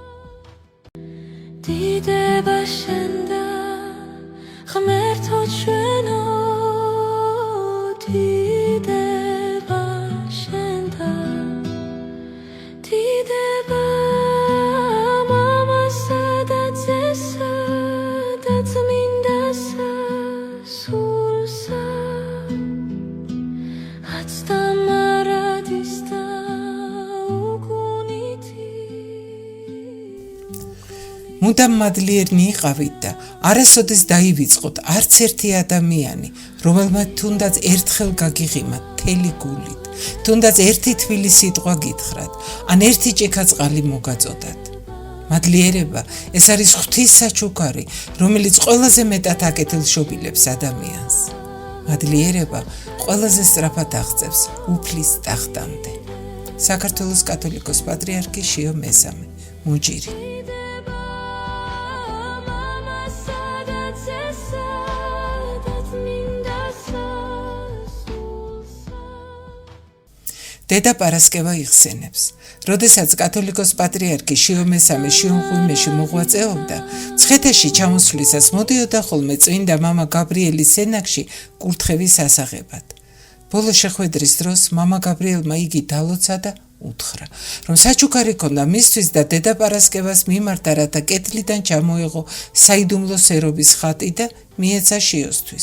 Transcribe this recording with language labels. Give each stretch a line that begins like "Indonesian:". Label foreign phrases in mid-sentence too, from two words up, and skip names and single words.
Georgian: დიდება შენდა ღმერთო ჩვენო დიდება შენდა დიდება მამასა და ძესა და წმიდასა სულსა აწ და მარადის და უკუნითი მუდამ მადლიერნი იყავით და არასოდეს დაივიწყოთ არც ერთი ადამიანი, რომელმაც თუნდაც ერთხელ გაგიღიმა მთელი გულით, თუნდაც ერთი თბილი სიტყვა გითხრათ, ან ერთი ჭიქა წყალი მოგაწოდათ. მადლიერება ეს არის ღვთის საჩუქარი, რომელიც ყველაზე მეტად აკეთილშობილებს ადამიანს. მადლიერება ყველაზე სწრაფად აღწევს უფლის ტახტამდე. საქართველოს კათოლიკოს პატრიარქი შიო მესამე, მუჯირი. მამასა და ძესა და წმიდასა სულსა დედა პარასკევა იხსენებს. როდესაც კათოლიკოს პატრიარქი შიო მესამე შიომღვიმეში მოღვაწეობდა, მცხეთაში ჩამოსვლისას მოდიოდა ხოლმე წმინდა მამა გაბრიელის სენაკში კურთხევის ასაღებად. ბოლო შეხვედრის დროს მამა გაბრიელმა იგი დალოცა და უთხრა, რომ საჩუქარი ქონდა მისთვის და დედა პარასკევას მიმართა, რათა კეთლიდან ჩამოეღო საიდუმლო სერობის ხატი და მიეცა შიოსთვის.